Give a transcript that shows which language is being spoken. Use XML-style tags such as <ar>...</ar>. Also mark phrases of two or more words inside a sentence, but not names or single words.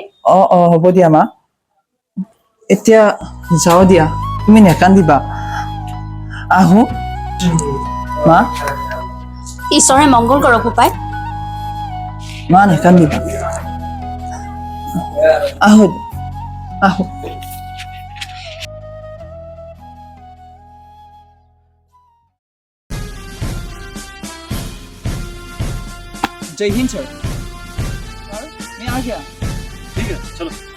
<as>অ অ হ'ব দিয়া মা, এতিয়া যাও দিয়া, তুমি নেকান্দিবা, আহো মা। ঈশ্বৰে মংগল কৰক বোপাই। মা নেকান্দিবা, আহো আহো।</as> <hi>जय हिंद सर। सर मैं आ गया। ठीक है चलो।</hi>